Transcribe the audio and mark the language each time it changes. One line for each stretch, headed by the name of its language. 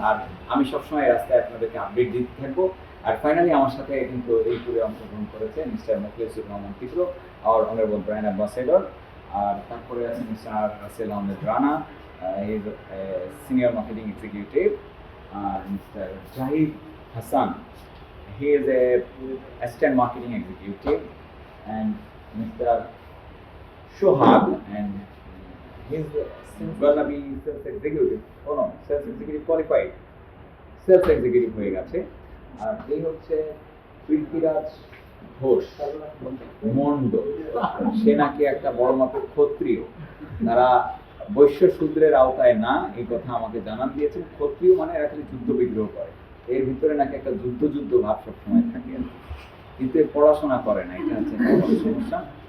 Bangla: আর আমি সবসময় রাস্তায় আপনাদেরকে আপডেট দিতে থাকবো। আর ফাইনালি আমার সাথে কিন্তু এই ট্যুরে অংশগ্রহণ করেছে মিস্টার মুখলিসুর রহমান টিকলো, আর অনারেবল ব্র্যান্ড অ্যাম্বাসেডর। আর তারপরে আছে mister Rasel Ahmed Rana,
English: he is a senior marketing executive. Mr. Jahid Hassan, he is a assistant marketing executive. And Mr. Shohab, and he's gonna be sales executive. Oh no, sales executive qualified.
Bangla: Sales executive হয়ে গেছে। আর এই হচ্ছে পৃথ্বীরাজ ঘোষ মন্ড, সে নাকি একটা বড় মাপের ক্ষত্রিয়। তারা বৈশ্য শূদ্রের আওতায় না, এই কথা আমাকে জানান দিয়েছেন। ক্ষত্রিয় মানে এরা খালি যুদ্ধ বিগ্রহ করে, এর ভিতরে নাকি একটা যুদ্ধ ভাব সবসময় থাকে, কিন্তু পড়াশোনা করে না, এটা হচ্ছে একটা বড় সমস্যা।